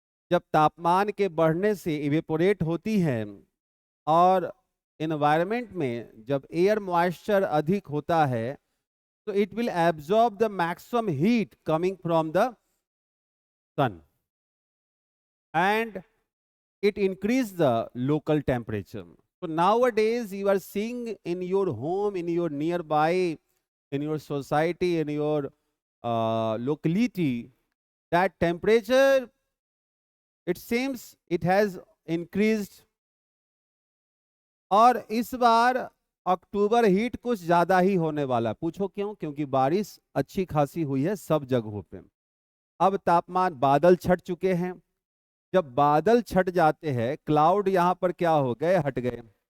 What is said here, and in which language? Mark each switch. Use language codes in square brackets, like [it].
[hi] जब तापमान के बढ़ने से इवेपोरेट होती है, और एनवायरनमेंट में जब एयर मॉइस्चर अधिक होता है, तो [en] It will absorb the maximum heat coming from the sun and it increase the local temperature. So nowadays you are seeing in your home, in your nearby, in your society, in your locality, that temperature, it seems it has increased. [hi] और इस बार अक्टूबर heat कुछ ज्यादा ही होने वाला। पूछो क्यों? क्योंकि बारिश अच्छी खासी हुई है सब जगहों पे। अब तापमान, बादल छट चुके हैं। जब बादल छट जाते हैं, क्लाउड यहाँ पर क्या हो गए, हट गए।